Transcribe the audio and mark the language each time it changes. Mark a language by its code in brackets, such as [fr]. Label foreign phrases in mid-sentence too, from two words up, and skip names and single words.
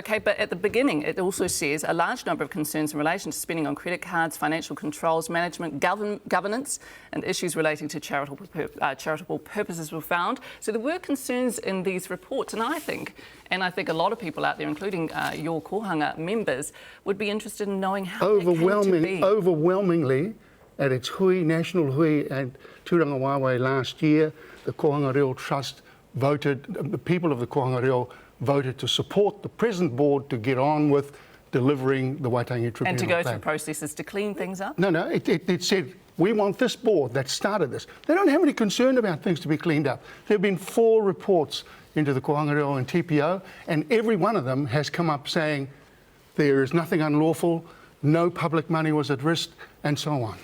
[en] Okay, but at the beginning it also says a large number of concerns in relation to spending on credit cards, financial controls, management, governance and issues relating to charitable purposes were found. So there were concerns in these reports, and I think a lot of people out there, including your Kōhanga members, would be interested in knowing how that came to be. Overwhelmingly, at its hui, national hui at Tūranga Waewae last year, the Kōhanga Reo Trust voted, the people of the Kōhanga Reo voted to support the present board to get on with delivering the Waitangi Tribunal and to go plan. through processes to clean things up? No, it said, we want this board that started this. They don't have any concern about things to be cleaned up. There have been 4 reports into the Kōhanga Reo and TPO, and every one of them has come up saying there is nothing unlawful, no public money was at risk, and so on.